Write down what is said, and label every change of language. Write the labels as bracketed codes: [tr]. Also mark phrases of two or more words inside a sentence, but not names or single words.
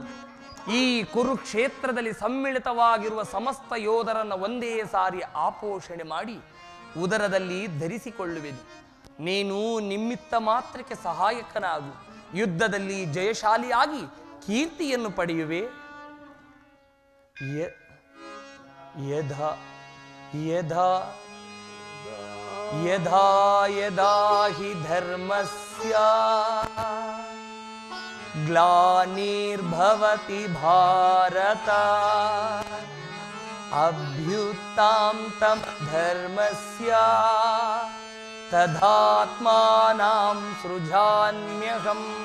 [kn] ಈ ಕುರುಕ್ಷೇತ್ರದಲ್ಲಿ ಸಮ್ಮಿಳಿತವಾಗಿರುವ ಸಮಸ್ತ ಯೋಧರನ್ನು ಒಂದೇ ಸಾರಿ ಆಪೋಷಣೆ ಮಾಡಿ ಉದರದಲ್ಲಿ ಧರಿಸಿಕೊಳ್ಳುವೆನು. ನೀನು ನಿಮ್ಮಿತ್ತ ಮಾತ್ರಕ್ಕೆ ಸಹಾಯಕನಾಗು. ಯುದ್ಧದಲ್ಲಿ ಜಯಶಾಲಿಯಾಗಿ ಕೀರ್ತಿಯನ್ನು ಪಡೆಯುವೆ. [sa] ಯದಾ ಯದಾ ಯದಾ ಯದಾ ಹಿ ಧರ್ಮಸ್ಯ ಗ್ಲಾನಿರ್ಭವತಿ ಭಾರತ ಅಭ್ಯುತ್ಥಾನಂ ಧರ್ಮಸ್ಯ ತದಾತ್ಮಾನಾಂ ಸೃಜಾಮ್ಯಹಂ